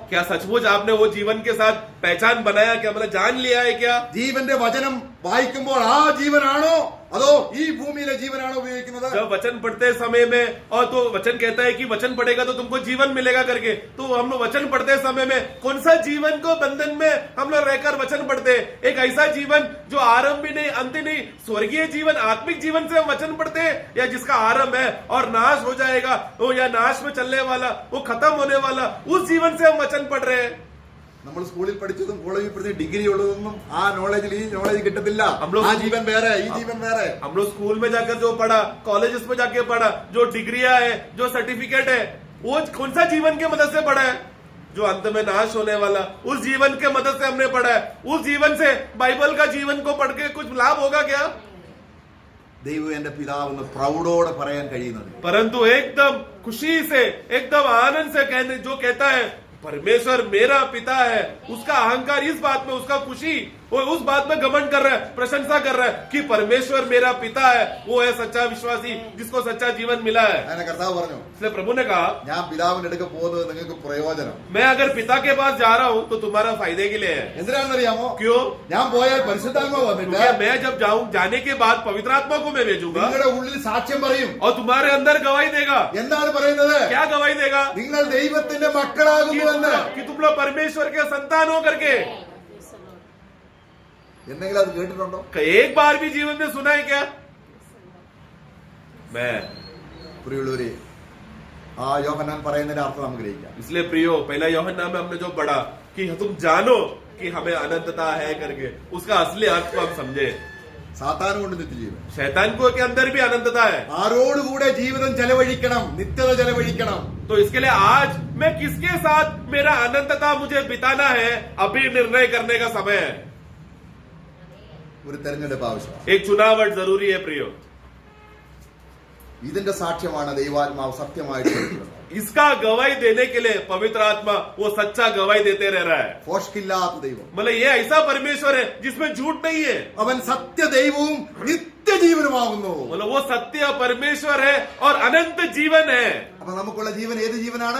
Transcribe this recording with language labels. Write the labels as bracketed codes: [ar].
[hi] क्या सचमुच आपने वो जीवन के साथ पहचान बनाया? क्या मतलब जान लिया है? क्या [ml] ജീവന്റെ വചനം വായിക്കുമ്പോൾ ആ ജീവനാണോ അതോ ഈ ഭൂമിയിലെ ജീവനാണോ ഉപയോഗിക്കുന്നത്? [hi] जब वचन पढ़ते समय में, और तो वचन कहता है कि वचन पढ़ेगा तो तुमको जीवन मिलेगा करके, तो हम लोग वचन पढ़ते समय में कौन सा जीवन को बंधन में हम लोग रहकर वचन पढ़ते? एक ऐसा जीवन जो आरंभ भी नहीं अंत नहीं, स्वर्गीय जीवन, आत्मिक जीवन से हम वचन पढ़ते, या जिसका आरंभ है और नाश हो जाएगा, वो या नाश में चलने वाला, वो खत्म होने वाला, उस जीवन से हम वचन पढ़ रहे हैं। [ml] നമ്മൾ സ്കൂളിൽ പഠിച്ചതും കോളേജിൽ പഠിച്ച ഡിഗ്രി ഉള്ളതൊന്നും ആ നോളജിൽ ഈ നോളജ് കിട്ടത്തില്ല. [hi] हम लोग [ml] ആ ജീവൻ വേറെ, ഈ ജീവൻ വേറെ. [hi] हम लोग स्कूल में जाकर जो पढ़ा, कॉलेजेस में जाके पढ़ा, जो डिग्रियां है, जो सर्टिफिकेट है, वो कौन सा जीवन के मदद से पढ़ा है? जो अंत में नाश होने वाला, उस जीवन के मदद से हमने पढ़ा है। उस जीवन से बाइबल का जीवन को पढ़ के कुछ लाभ होगा क्या? [ml] ദൈവം എന്റെ പിതാവെന്ന് പ്രൗഢോടെ പറയാൻ കഴിയുന്നത്. [hi] परंतु एकदम खुशी से, एकदम आनंद से कहने, जो कहता है परमेश्वर मेरा पिता है, उसका अहंकार इस बात में, उसका खुशी वो उस बात में घमंड कर रहा है, प्रशंसा कर रहा है कि परमेश्वर मेरा पिता है, वो है सच्चा विश्वासी जिसको सच्चा जीवन मिला है। [ml] അങ്ങനെ കർത്താവ് പറഞ്ഞു, [hi] इसलिए प्रभु ने कहा, [ml] ഞാൻ പിതാവിന്റെ അടുക്ക പോകുന്നത് നിങ്ങൾക്ക് പ്രയോജനം. [hi] मैं अगर पिता के पास जा रहा हूँ तो तुम्हारा फायदे के लिए है। [ml] എന്തിനാണെന്നറിയാമോ? [hi] क्यों? [ml] ഞാൻ പോയാൽ പരിശുദ്ധാത്മാവ് വന്നിട്ട് [hi] क्योंकि मैं जब जाऊँ, जाने के बाद पवित्र आत्मा को मैं भेजूंगा [ml] നിങ്ങളുടെ ഉള്ളിൽ സാക്ഷ്യം പറയും. [hi] और तुम्हारे अंदर गवाही देगा। [ml] എന്താണ് പറയുന്നത്? [hi] क्या गवाही देगा? [ml] നിങ്ങൾ ദൈവത്തിന്റെ മക്കളാകുന്നുവെന്ന്. [hi] कि तुम लोग परमेश्वर के संतान हो करके। [ml] എന്തെങ്കിലും അത് കേട്ടിട്ടുണ്ടോ? [hi] एक बार भी जीवन में सुना है क्या? मैं [ml] പ്രിയമുള്ളവരെ, ആ യോഹന്നാൻ പറയുന്നതിന്റെ അർത്ഥം നമുക്ക് ഗ്രഹിക്കാം. [hi] इसलिए प्रियो, पहला यूहन्ना में हमने जो पढ़ा कि तुम जानो कि हमें अनंतता है करके, उसका असली अर्थ को हम समझे। [ml] സാത്താൻ കൊണ്ട് നിത്യജീവൻ. [hi] शैतान को के अंदर भी अनंतता है। [ml] ആരോടുകൂടെ ജീവിതം ചെലവഴിക്കണം, നിത്യത ചെലവഴിക്കണം. [hi] तो इसके लिए आज मैं किसके साथ मेरा अनंतता मुझे बिताना है, अभी निर्णय करने का समय है। [ml] ഒരു തെരഞ്ഞെടുപ്പ് ആവശ്യമാണ്. [hi] एक चुनाव जरूरी है प्रियो। [ml] ഇതിന്റെ സാക്ഷ്യമാണ് ദൈവാത്മാവ് സത്യമായിട്ട് കൊടുക്കുന്നത്. [hi] इसका गवाही देने के लिए पवित्र आत्मा वो सच्चा गवाही देते रह रहा है। [ml] ഫോഷ്കില്ലാത്ത ദൈവം. [hi] मतलब ये ऐसा परमेश्वर है जिसमें झूठ नहीं है। [ml] അവൻ സത്യദൈവവും നിത്യജീവനുമാകുന്നു. [hi] मतलब वो सत्य परमेश्वर है और अनंत जीवन है। [ml] അപ്പൊ നമുക്കുള്ള ജീവൻ ഏത് ജീവനാണ്?